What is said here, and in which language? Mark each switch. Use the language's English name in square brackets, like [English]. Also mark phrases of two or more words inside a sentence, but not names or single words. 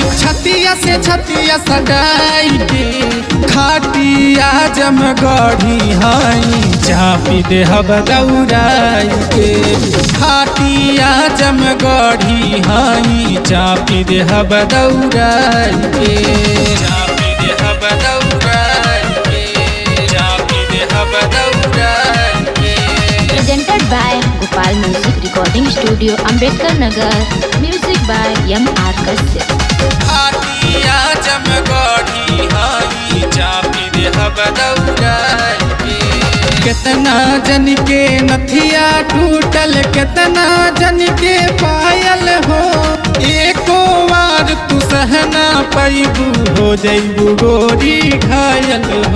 [Bhojpuri] छतिया से छतिया सगाई के, खाटिया जमगढ़ी हाई, चापी देहब दौड़ाई के। खाटिया जमगढ़ी हाई, चापी देहब दौड़ाई के, चापी देहब दौड़ाई के, चापी देहब दौड़ाई के। [English] Presented by Gopal Music Recording Studio, Ambedkar Nagar. Music by M.R. [Bhojpuri] आटिया जमगढ़ी हाई, चापी देहब दौड़ाई के। कितना जन के नथिया टूटल, कितना जन के पायल हो। एको बार तू सहना पैबू, हो जैबू गोरी घायल हो,